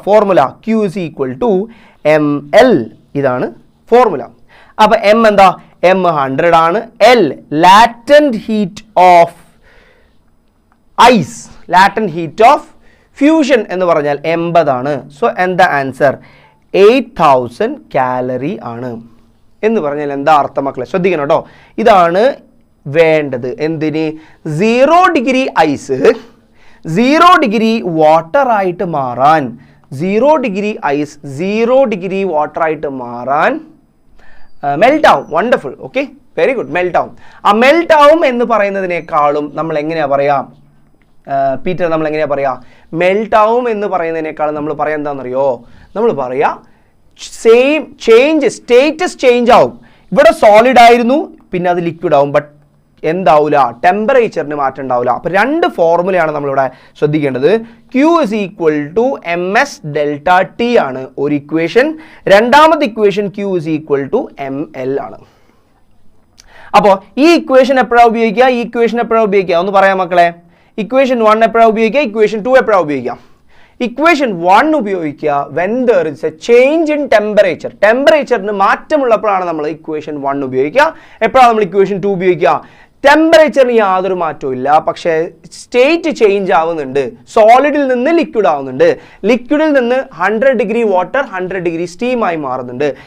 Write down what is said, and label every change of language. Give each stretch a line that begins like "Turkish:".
English: Formula Q is equal to ml.
Malayalam: ഇതാണ് formula. അപ്പോൾ M എന്താ? M 100 ആണ്. L latent heat of ice, latent heat of fusion എന്ന് പറഞ്ഞാൽ 80 ആണ്. സോ എന്താ ആൻസർ? 8000 കാലറി ആണ്. എന്ന് പറഞ്ഞാൽ എന്താ അർത്ഥം മക്കളെ? ശ്രദ്ധിക്കണം കേട്ടോ. ഇതാണ് വേണ്ടത്. എന്തിന്? 0 ഡിഗ്രി ഐസ് 0 ഡിഗ്രി വാട്ടർ ആയിട്ട് മാറാൻ, 0 ഡിഗ്രി ഐസ് 0 ഡിഗ്രി വാട്ടർ ആയിട്ട് മാറാൻ മെൽറ്റ് ആവും. Wonderful. Okay, very good. Melt ആവും. ആ മെൽറ്റ് ആവും എന്ന് പറയുന്നതിനേക്കാളും നമ്മൾ എങ്ങനെയാ പറയാ പീറ്റർ? നമ്മൾ എങ്ങനെയാ പറയാ? മെൽറ്റ് ആവും എന്ന് പറയുന്നതിനേക്കാളും നമ്മൾ പറയാൻ എന്താണെന്നറിയോ? നമ്മൾ പറയാ സെയിം ചേഞ്ച്, സ്റ്റേറ്റസ് ചേഞ്ച് ആവും. ഇവിടെ സോളിഡ് ആയിരുന്നു, പിന്നെ അത് ലിക്വിഡ് ആവും. ബട്ട് എന്താവില്ല? ടെമ്പറേച്ചറിന് മാറ്റം ഉണ്ടാവില്ല. അപ്പോൾ രണ്ട് ഫോർമുലയാണ് നമ്മളിവിടെ ശ്രദ്ധിക്കേണ്ടത്.
English: Q is equal to ms delta T
Malayalam: ആണ് ഒരു ഇക്വേഷൻ. രണ്ടാമത്തെ equation
English: Q is equal to ml ആണ്.
Malayalam: അപ്പോൾ ഈ ഇക്വേഷൻ എപ്പോഴാണ് ഉപയോഗിക്കുക? ഈ ഇക്വേഷൻ എപ്പോഴാണ് ഉപയോഗിക്കുക? ഒന്ന് പറയാം മക്കളെ. ഇക്വേഷൻ 1 എപ്പോഴാണ് ഉപയോഗിക്കുക? ഇക്വേഷൻ 2 എപ്പോഴാണ് ഉപയോഗിക്കുക? ഇക്വേഷൻ 1 ഉപയോഗിക്കുക
English: when there is a change in temperature.
Malayalam: ടെമ്പറേച്ചറിന് മാറ്റമുള്ളപ്പോഴാണ് നമ്മൾ ഇക്വേഷൻ 1 ഉപയോഗിക്കുക. എപ്പോഴാണ് നമ്മൾ ഇക്വേഷൻ 2 ഉപയോഗിക്കുക? ടെമ്പറേച്ചറിന് യാതൊരു മാറ്റവും ഇല്ല, പക്ഷേ സ്റ്റേറ്റ് ചേഞ്ച് ആവുന്നുണ്ട്. സോളിഡിൽ നിന്ന് ലിക്വിഡ് ആവുന്നുണ്ട്, ലിക്വിഡിൽ നിന്ന് 100 ഡിഗ്രി വാട്ടർ 100 ഡിഗ്രി സ്റ്റീമായി മാറുന്നുണ്ട്.